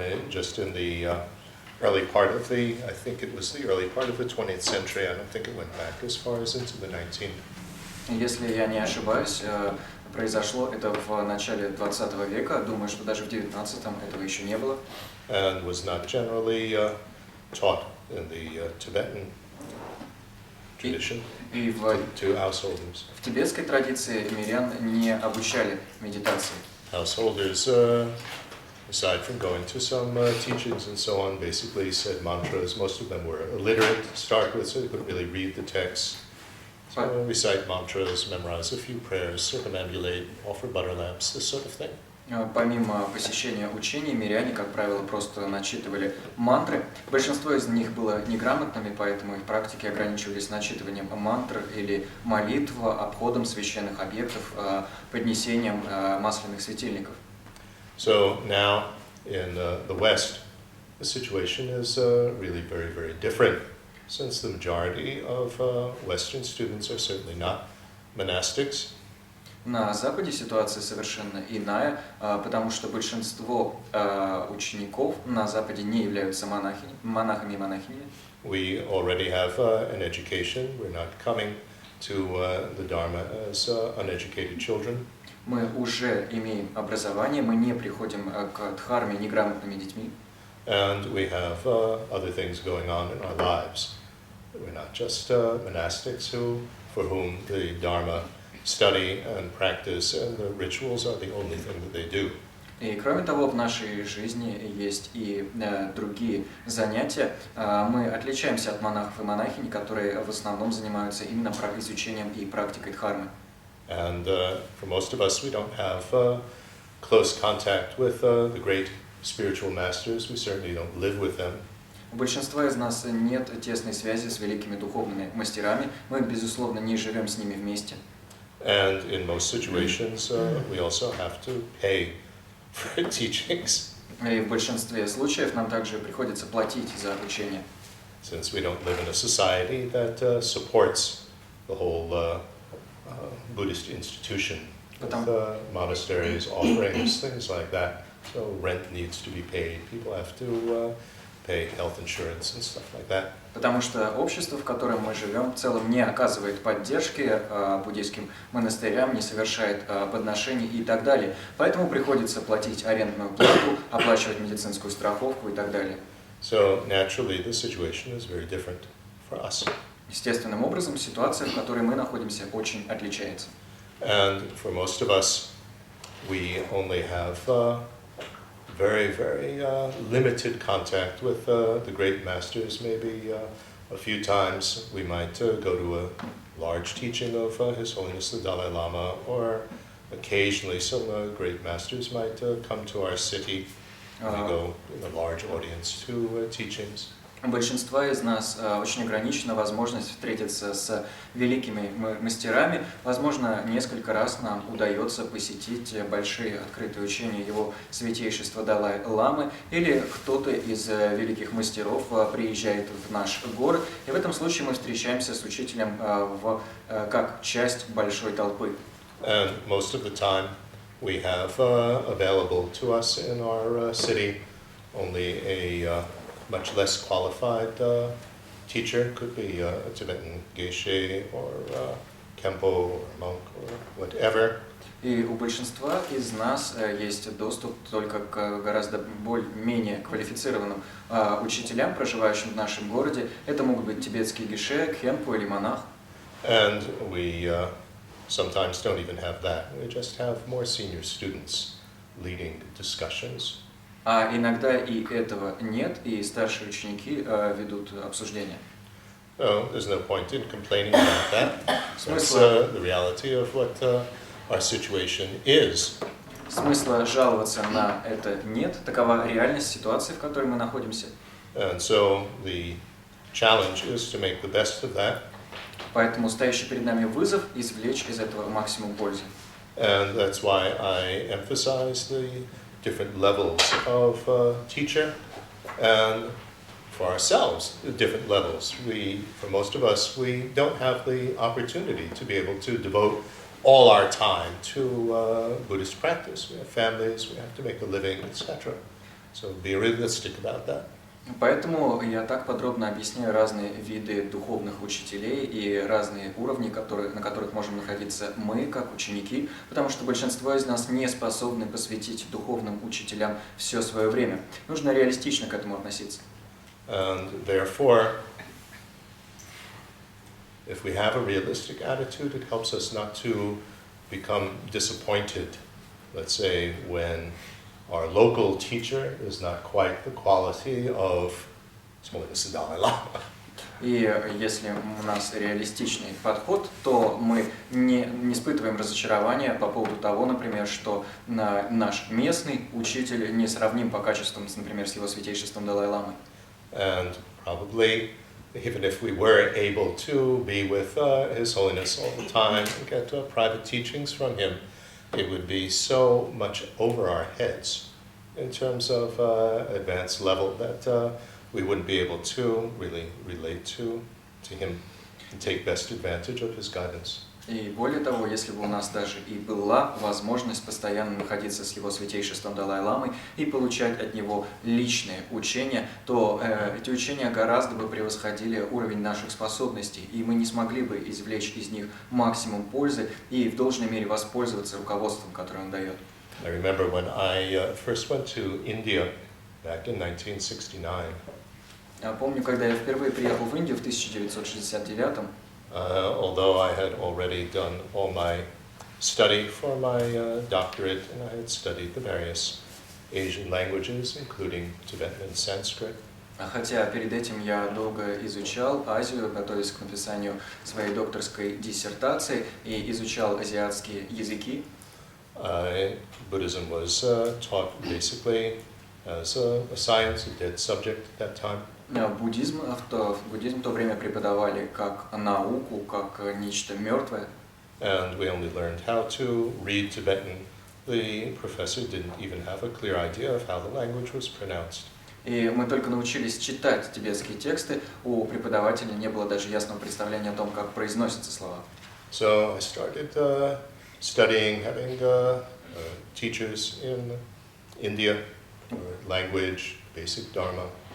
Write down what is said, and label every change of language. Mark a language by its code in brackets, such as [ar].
[en] Just in the early part of the, I think it was the early part of the 20th century. I don't think it went back as far as into the 19th. [ru] Если я не ошибаюсь, произошло это в начале 20 века. Думаю, что даже в 19-м этого еще не было. [en] And was not generally taught in the Tibetan tradition to householders. [ru] В тибетской традиции мирян не обучали медитации. [en] Householders, aside from going to some teachings and so on, basically said mantras. Most of them were illiterate to start with, so they couldn't really read the text. So recite mantras, memorize a few prayers, circumambulate, offer butter lamps, this sort of thing. [ru] Помимо посещения учений, миряне, как правило, просто начитывали мантры. Большинство из них было неграмотными, поэтому их практики ограничивались начитыванием мантр или молитв, обходом священных объектов, поднесением масляных светильников. [en] So now in the West, the situation is really very, very different, since the majority of Western students are certainly not monastics. [ru] На Западе ситуация совершенно иная, потому что большинство учеников на Западе не являются монахами и монахинями. [en] We already have an education. We're not coming to the Dharma as uneducated children. [ru] Мы уже имеем образование, мы не приходим к дхарме неграмотными детьми. [en] And we have other things going on in our lives. We're not just monastics for whom the Dharma study and practice and the rituals are the only thing that they do. [ru] И кроме того, в нашей жизни есть и другие занятия. Мы отличаемся от монахов и монахинь, которые в основном занимаются именно изучением и практикой дхармы. [en] And for most of us, we don't have close contact with the great spiritual masters. We certainly don't live with them. [ru] У большинства из нас нет тесной связи с великими духовными мастерами. Мы, безусловно, не живем с ними вместе. [en] And in most situations, we also have to pay for teachings. [ru] И в большинстве случаев нам также приходится платить за обучение. [en] Since we don't live in a society that supports the whole Buddhist institution with monasteries, offerings, things like that. So rent needs to be paid. People have to pay health insurance and stuff like that. [ru] Потому что общество, в котором мы живем, в целом не оказывает поддержки буддийским монастырям, не совершает подношений и так далее. Поэтому приходится платить арендную плату, оплачивать медицинскую страховку и так далее. [en] So naturally, the situation is very different for us. [ru] Естественным образом, ситуация, в которой мы находимся, очень отличается. [en] And for most of us, we only have very, very limited contact with the great masters. Maybe a few times we might go to a large teaching of His Holiness the Dalai Lama, or occasionally some great masters might come to our city. We go in a large audience to teachings. [ru] У большинства из нас очень ограничена возможность встретиться с великими мастерами. Возможно, несколько раз нам удается посетить большие открытые учения Его Святейшества Далай-ламы, или кто-то из великих мастеров приезжает в наш город, и в этом случае мы встречаемся с учителем как часть большой толпы. [en] And most of the time we have available to us in our city only a much less qualified teacher. Could be a Tibetan geishe or kempo or monk or whatever. [ru] И у большинства из нас есть доступ только к гораздо менее квалифицированным учителям, проживающим в нашем городе. Это могут быть тибетские гейше, кхемпо или монах. [en] And we sometimes don't even have that. We just have more senior students leading discussions. [ru] А иногда и этого нет, и старшие ученики ведут обсуждения. [en] So there's no point in complaining about that. That's the reality of what our situation is. [ru] Смысла жаловаться на это нет. Такова реальность ситуации, в которой мы находимся. [en] And so the challenge is to make the best of that. [ru] Поэтому стоящий перед нами вызов – извлечь из этого максимум пользы. [en] And that's why I emphasize the different levels of teacher, and for ourselves, the different levels. For most of us, we don't have the opportunity to be able to devote all our time to Buddhist practice. We have families, we have to make a living, etc. So be realistic about that. [ru] Поэтому я так подробно объясняю разные виды духовных учителей и разные уровни, на которых можем находиться мы, как ученики, потому что большинство из нас не способны посвятить духовным учителям все свое время. Нужно реалистично к этому относиться. [en] And therefore, if we have a realistic attitude, it helps us not to become disappointed, let's say, when our local teacher is not quite the quality of His Holiness the Dalai Lama. [ru] И если у нас реалистичный подход, то мы не испытываем разочарования по поводу того, например, что наш местный учитель не сравним по качествам, например, с его святейшеством Далай-ламой. [en] And probably, even if we were able to be with His Holiness all the time and get private teachings from him, it would be so much over our heads in terms of advanced level that we wouldn't be able to really relate to him and take best advantage of his guidance. [ru] И более того, если бы у нас даже и была возможность постоянно находиться с его святейшеством Далай-ламой и получать от него личные учения, то эти учения гораздо бы превосходили уровень наших способностей, и мы не смогли бы извлечь из них максимум пользы и в должной мере воспользоваться руководством, которое он дает. [en] I remember when I first went to India back in 1969. [ru] Помню, когда я впервые приехал в Индию в 1969-м. [en] Although I had already done all my study for my doctorate, and I had studied the various Asian languages, including Tibetan and Sanskrit. [ru] Хотя перед этим я долго изучал Азию, готовясь к написанию своей докторской диссертации, и изучал азиатские языки. [en] Buddhism was taught basically as a science, a dead subject at that time. [ru] Буддизм в то время преподавали как науку, как нечто мертвое. [en] And we only learned how to read Tibetan. The professor didn't even have a clear idea of how the language was pronounced. [ru] И мы только научились читать тибетские тексты, у преподавателя не было даже ясного представления о том, как произносятся слова. [en] So I started studying, having teachers in India, language, basic dharma.